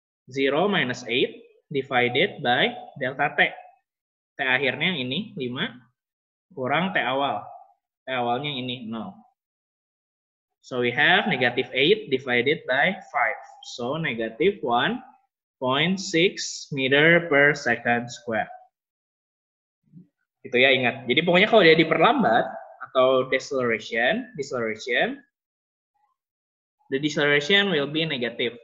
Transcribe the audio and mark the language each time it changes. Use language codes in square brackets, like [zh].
[en] 0 minus 8 divided by delta T. [id] T akhirnya ini 5 kurang T awal. T awalnya ini 0. [en] So we have negative 8 divided by 5. So negative 1.6 meter per second square. [id] Gitu ya, ingat. Jadi pokoknya kalau dia diperlambat atau deceleration, [en] the deceleration will be negative.